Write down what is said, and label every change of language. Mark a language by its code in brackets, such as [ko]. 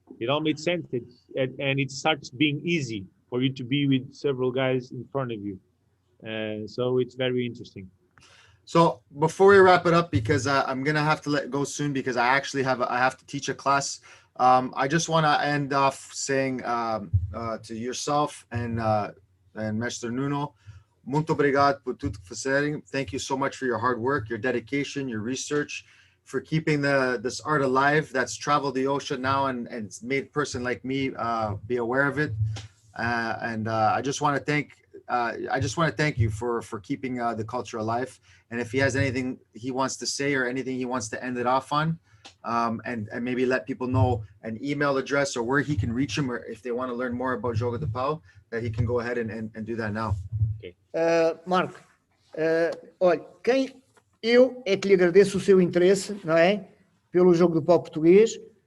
[en] It all made sense, and it starts being easy for you to be with several guys in front of you. So it's very interesting. So before we wrap it up, because I'm gonna have to let go soon because I actually I have to teach a class. I just want to end off saying to yourself and Mr. [pt] Nuno, muito obrigado por tudo que fazerem. [en] Thank you so much for your hard work, your dedication, your research, for keeping this art alive that's traveled the ocean now and made a person like me be aware of it. And I just want to thank you for keeping the culture alive. And if he has anything he wants to say or anything he wants to end it off on, and maybe let people know an email address or where he can reach him, or if they want to learn more about Jogo de Pau, that he can go ahead and do that now. Okay. [pt] Marco, olha, eu é que lhe agradeço o seu interesse, não é? Pelo Jogo do Pau português.